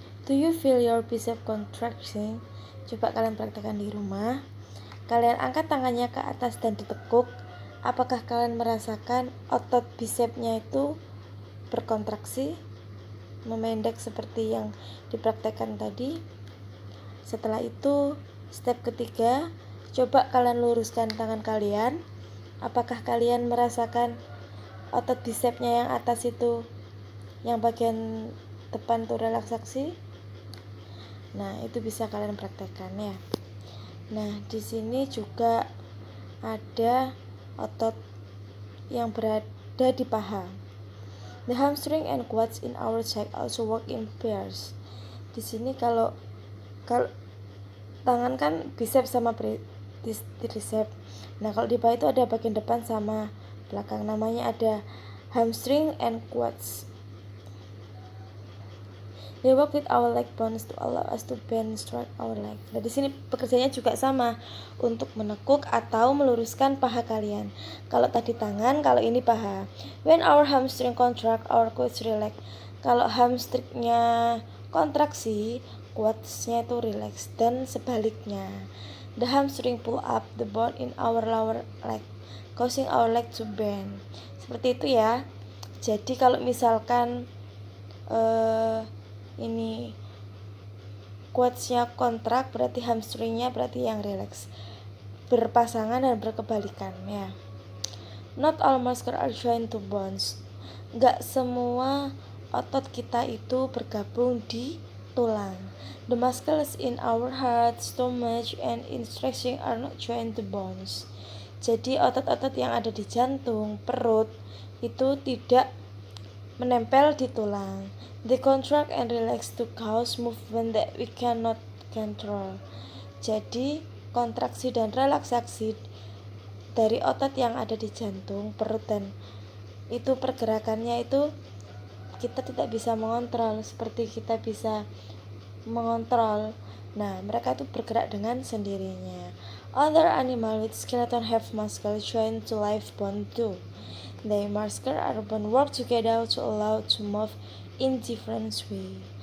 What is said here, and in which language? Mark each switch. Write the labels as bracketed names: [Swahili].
[English] Do you feel your bicep contracting? [Indonesian] Coba kalian praktekkan di rumah. Kalian angkat tangannya ke atas dan ditekuk. Apakah kalian merasakan otot bicepnya itu berkontraksi, memendek seperti yang dipraktekkan tadi? Setelah itu, step ketiga, coba kalian luruskan tangan kalian. Apakah kalian merasakan otot bicepnya yang atas itu, yang bagian depan tuh relaksasi? Nah, itu bisa kalian praktekkan ya. Nah, di sini juga ada otot yang berada di paha. [English] The hamstring and quads in our side also work in pairs. [Indonesian] Di sini kalau tangan kan bicep sama tricep. Nah, kalau di paha itu ada bagian depan sama belakang, namanya ada hamstring and quads. [English] They work with our leg bones to allow us to bend straight our leg. [Indonesian] Nah, di sini pekerjaannya juga sama untuk menekuk atau meluruskan paha kalian. Kalau tadi tangan, kalau ini paha. [English] When our hamstring contract, our quads relax. [Indonesian] Kalau hamstringnya kontraksi, quadsnya itu relax, dan sebaliknya. [English] The hamstring pull up the bone in our lower leg, causing our leg to bend. [Indonesian] Seperti itu ya. Jadi kalau misalkan ini quadsnya kontrak, berarti hamstringnya berarti yang relax, berpasangan dan berkebalikan ya. [English] Not all muscles are joined to bones. [Indonesian] Gak semua otot kita itu bergabung di tulang. [English] The muscles in our heart, stomach, and intestine are not joined to bones. [Indonesian] Jadi otot-otot yang ada di jantung, perut itu tidak menempel di tulang. [English] They contract and relax to cause movement that we cannot control. [Indonesian] Jadi kontraksi dan relaksasi dari otot yang ada di jantung, perut, dan itu pergerakannya itu kita tidak bisa mengontrol seperti kita bisa mengontrol. Nah, mereka itu bergerak dengan sendirinya. [English] Other animal with skeleton have muscle joined to live bone too. Their muscle are bone work together to allow to move in different way.